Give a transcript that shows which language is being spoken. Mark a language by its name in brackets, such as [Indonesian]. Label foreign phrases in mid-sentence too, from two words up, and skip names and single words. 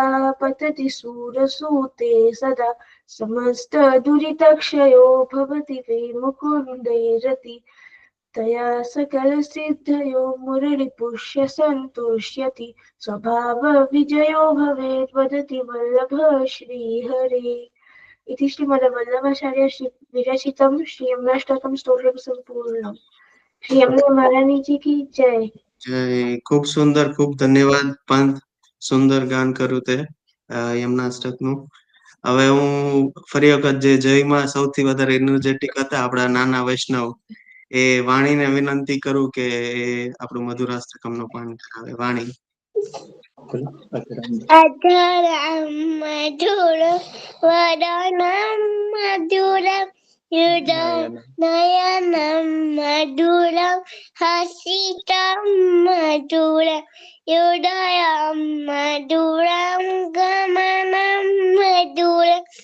[Sanskrit] पतति सूरसूते सदा समस्तदुरितक्षयो भवति वै मुकुन्दे रति तया सकलसिद्धयो मुररिपुष्य सन्तुष्यति स्वभावविजयो भवेत् वदति वल्लभ श्रीहरे इति श्रीमद्वल्लभाचार्य विरचितं श्री यमुनाष्टकं स्तोत्रं सम्पूर्णम्। [Hindi] श्री यमुना महारानी जी की जय। [Gujarati] જય. ખૂબ સુંદર, ખૂબ ધન્યવાદ પાંત. સુંદર ગાન કર્યું તે યમનાષ્ટકનું. હવે હું ફરી વખત જે જયમાં સૌથી વધારે એનર્જેટિક હતા આપણા નાના વૈષ્ણવ એ વાણીને વિનંતી કરું કે એ આપણું મધુરાષ્ટકમનો પાઠ કરાવે. વાણી. [Sanskrit] अधरं मधुर वदनं मधुरं नयनं मधुरं हसितं मधुरं हृदयं मधुरं गमनं मधुरं